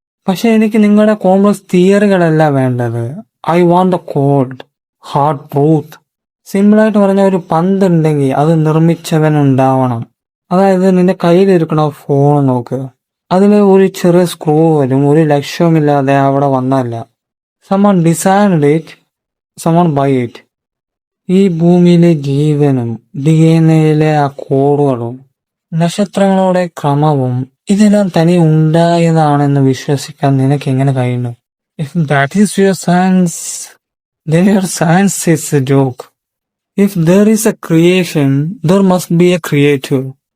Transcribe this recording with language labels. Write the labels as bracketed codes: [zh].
[ml] പക്ഷെ എനിക്ക് നിങ്ങളുടെ കോംപ്ലക്സ് തിയറികളല്ല വേണ്ടത്. [en] I want the cold, hard truth. [ml] സിമ്പിളായിട്ട് പറഞ്ഞ ഒരു പന്ത് ഉണ്ടെങ്കിൽ അത് നിർമ്മിച്ചവൻ ഉണ്ടാവണം. അതായത് നിന്റെ കയ്യിലിരിക്കണ ഫോൺ നോക്ക്, അതിൽ ഒരു ചെറിയ സ്ക്രൂ വരും. ഒരു ലക്ഷ്യവുമില്ലാതെ അവിടെ വന്നല്ല. [en] someone designed it, someone buy it. [ml] ഈ ഭൂമിയിലെ ജീവനും DNA-യിലെ ആ കോഡുകളും നക്ഷത്രങ്ങളുടെ ക്രമവും ഇതെല്ലാം തനി ഉണ്ടായതാണെന്ന് വിശ്വസിക്കാൻ നിനക്ക് എങ്ങനെ കഴിയുന്നു? [en] If that is your science, then your science is a joke. If there is a creation, there must be a creator.